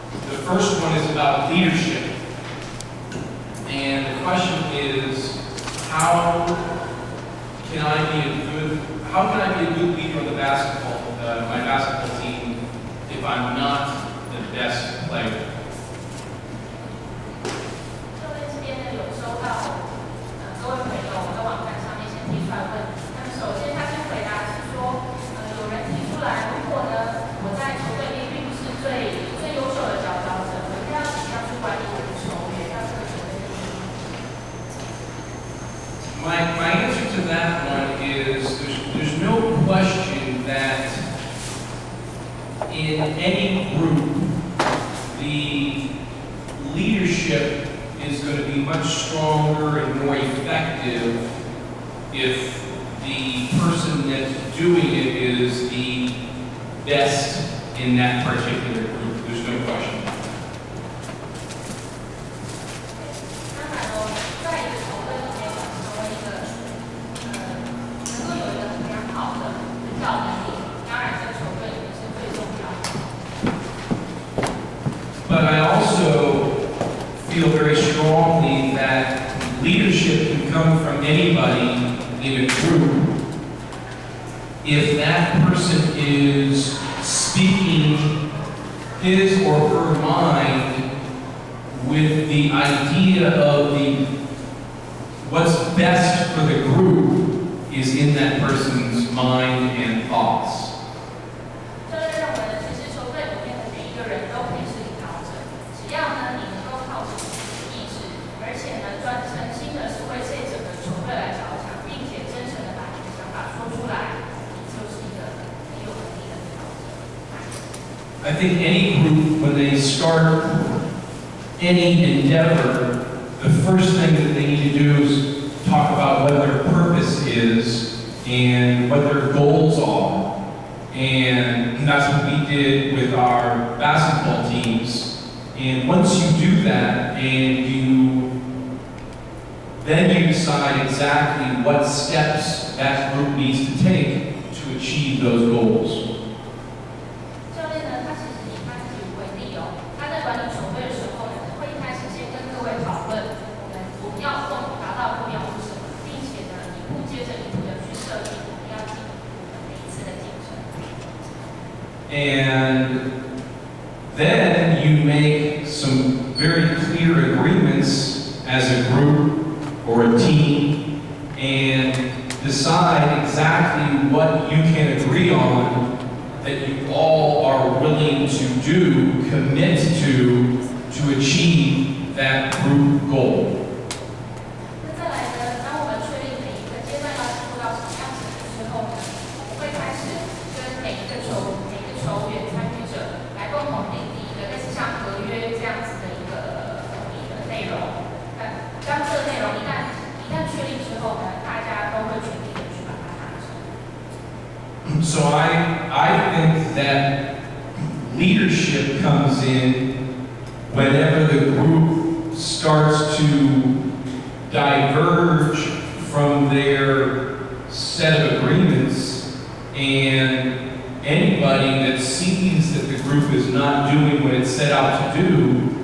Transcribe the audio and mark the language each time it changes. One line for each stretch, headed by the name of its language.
English: The first one is about leadership. And the question is, how can I be a good leader of the my basketball team if I'm not the best player?
Chinese: 各位这边呢有收到各位朋友在网站上面先提出来问，那么首先他先回答是说，有人提出来，如果呢我在球队里并不是最优秀的佼佼者，我应该要怎么样去管理我的球员，让这个球队的赢？
English: My answer to that one is there's no question that in any group, the leadership is going to be much stronger and more effective if the person that's doing it is the best in that particular group. There's no question.
Chinese: 当然哦，在一个球队里面，成为一个能够有一个良好的领导能力，当然在球队里面是最重要的。
English: But I also feel very strongly that leadership can come from anybody in a group if that person is speaking his or her mind with the idea of what's best for the group is in that person's mind and thoughts.
Chinese: 教练认为呢，其实球队里面的每一个人都可以是领导者，只要呢你能够靠着自己的意志，而且呢诚心的是为这整个球队来着想，并且真诚的把你的想法说出来，你就是一个很有能力的领导者。
English: I think any group, when they start any endeavor, the first thing that they need to do is talk about what their purpose is and what their goals are. And that's what we did with our basketball teams. And once you do that and then you decide exactly what steps that group needs to take to achieve those goals.
Chinese: 教练呢，他其实以他自己为例哦，他在管理球队的时候呢，会一开始先跟各位讨论我们要共同达到的目标是什么，并且呢一步接着一步的去设定我们要进步的每一次的进程。
English: And then you make some very clear agreements as a group or a team and decide exactly what you can agree on that you all are willing to do, commit to achieve that group goal.
Chinese: 那再来呢，当我们确定每一个阶段要进入到什么样子的时候呢，我们会开始跟每一个球员参与者来共同订立一个类似像合约这样子的一个内容。当这个内容一旦确定之后呢，大家都会全力的去把它达成。
English: So I think that leadership comes in whenever the group starts to diverge from their set of agreements, and anybody that sees that the group is not doing what it's set out to do